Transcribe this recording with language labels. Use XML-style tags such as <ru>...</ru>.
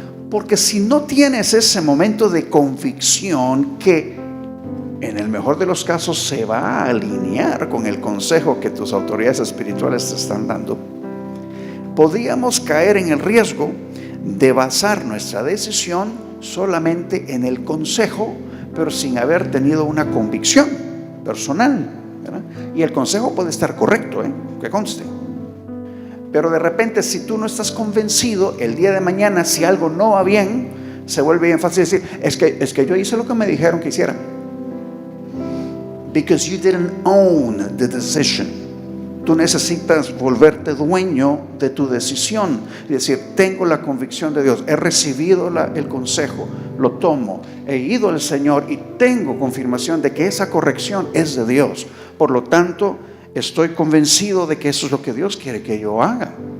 <es>Porque si no tienes ese momento de convicción que en el mejor de los casos se va a alinear con el consejo que tus autoridades espirituales te están dando, podríamos caer en el riesgo de basar nuestra decisión solamente en el consejo, pero sin haber tenido una convicción personal, ¿verdad? Y el consejo puede estar correcto, que conste. Pero de repente, si tú no estás convencido, el día de mañana, si algo no va bien, se vuelve bien fácil decir, es que yo hice lo que me dijeron que hiciera.</es> <en>Because you didn't own the decision.</en> <es>Tú necesitas volverte dueño de tu decisión y decir, tengo la convicción de Dios, he recibido el consejo, lo tomo, he ido al Señor y tengo confirmación de que esa corrección es de Dios. Por lo tanto, estoy convencido de que eso es lo que Dios quiere que yo haga.</es>